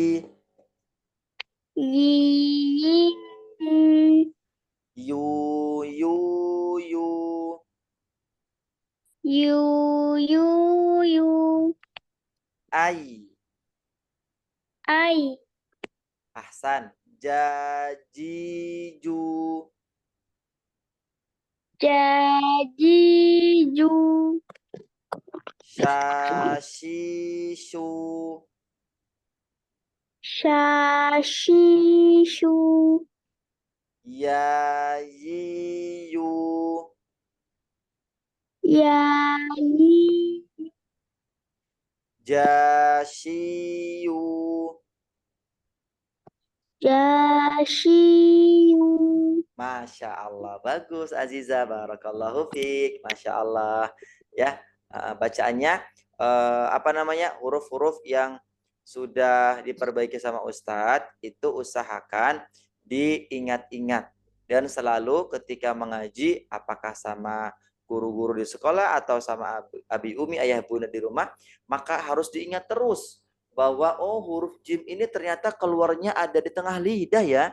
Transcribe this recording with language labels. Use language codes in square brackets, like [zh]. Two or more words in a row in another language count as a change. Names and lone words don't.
[ar] Yi, yi, yi. Yu. Yu, yu, yu. Ai. Ai. Ahsan. Jajiju. Jajiju. Shashishu. Shashishu. Yayiyu. Yani. Jashiyu. Jashiyu. ما شاء الله, bagus Aziza, بارك الله فيك, ما شاء الله. [id] Ya, bacaannya apa namanya, huruf-huruf yang sudah diperbaiki sama Ustadz itu usahakan diingat-ingat dan selalu ketika mengaji, apakah sama guru-guru di sekolah atau sama abi umi ayah bunda di rumah, maka harus diingat terus bahwa oh huruf jim ini ternyata keluarnya ada di tengah lidah ya.